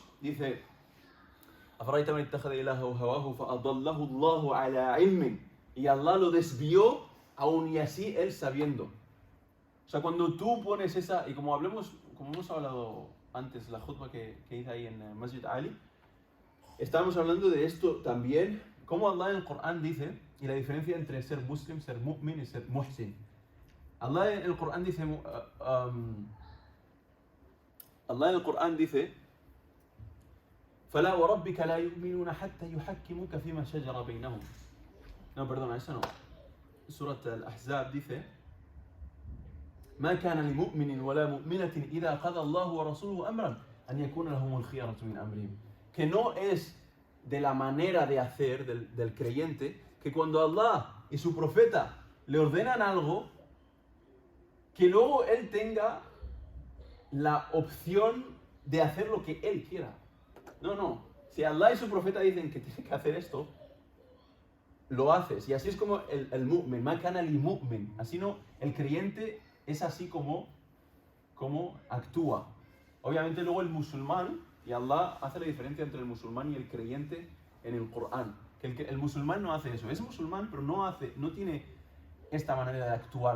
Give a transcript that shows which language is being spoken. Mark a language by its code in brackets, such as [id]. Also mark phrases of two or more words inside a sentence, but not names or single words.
[es] Dice, y Allah lo desvió aún y así él sabiendo. O sea, cuando tú pones esa, y como hemos hablado antes, la khutbah que hice ahí en Masjid Ali, estábamos hablando de esto también, como Allah en el Corán dice, y la diferencia entre ser muslim, ser mu'min y ser muhsin. Allah en el Corán dice, [ar] فَلَا وَرَبِّكَ لَا يُؤْمِنُونَ حَتَّى يُحَكِّمُوكَ فِي مَا شَجَرَ بَيْنَهُم. [es] No, perdona, eso no. Surat al-Ahzab dice, [ar] ما كان لمؤمن ولا مؤمنة إذا قضى الله ورسوله أمرا أن يكون لهم الخيرة من أمرهم. [es] Que no es de la manera de hacer del creyente que cuando Allah y su profeta le ordenan algo, que luego él tenga la opción de hacer lo que él quiera. No. Si Allah y su profeta dicen que tiene que hacer esto, lo haces. Y así es como el mu'min, [ar] ما كان لمؤمن. [es] Así no, el creyente es así como actúa. Obviamente luego el musulmán, y Allah hace la diferencia entre el musulmán y el creyente en el Corán. Que el musulmán no hace eso. Es musulmán, pero no tiene esta manera de actuar.